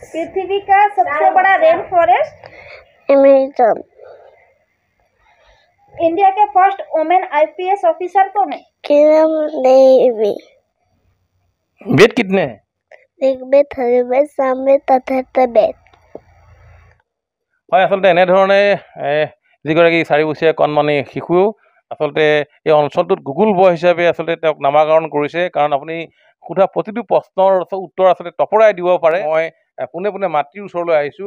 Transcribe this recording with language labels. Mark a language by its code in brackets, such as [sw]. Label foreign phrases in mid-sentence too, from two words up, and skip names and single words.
[hi] पृथ्वी का सबसे बड़ा [en] rain forest? [hi] अमेजन। इंडिया के [en] first women IPS officer [hi] कौन है? किरण देवी। वेद कितने हैं? ऋग्वेद, यजुर्वेद, सामवेद, अथर्ववेद। [as] হয়, আচলতে এনেধৰণে যিগৰাকী 4 বছৰীয়া কণমানি শিশু আচলতে এই অঞ্চলটোত [en] Google boy [as] হিচাপে আচলতে তেওঁক নামাকৰণ কৰিছে। কাৰণ আপুনি সোধা প্ৰতিটো প্ৰশ্নৰ উত্তৰ আচলতে তপৰাই দিব পাৰে। মই পোনে পোনে মাতৃৰ ওচৰলৈ আহিছোঁ।